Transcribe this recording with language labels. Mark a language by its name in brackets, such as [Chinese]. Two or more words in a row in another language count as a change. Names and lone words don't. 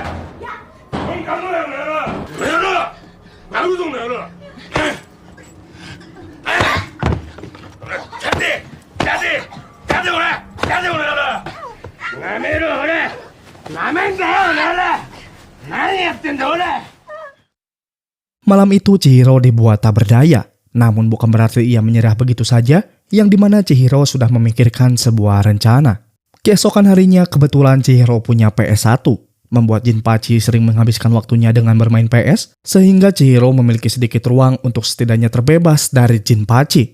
[Japanese] 本買うのよお前ら。お前ら。殴るぞお前ら。立て俺ら。なめろ俺。なめんだよお前ら。何やってんだ俺。 [Indonesian] Malam itu Chihiro dibuat tak berdaya, namun bukan berarti ia menyerah begitu saja, yang dimana Chihiro sudah memikirkan sebuah rencana. Keesokan harinya kebetulan Chihiro punya PS1, membuat Jinpachi sering menghabiskan waktunya dengan bermain PS, sehingga Chihiro memiliki sedikit ruang untuk setidaknya terbebas dari Jinpachi.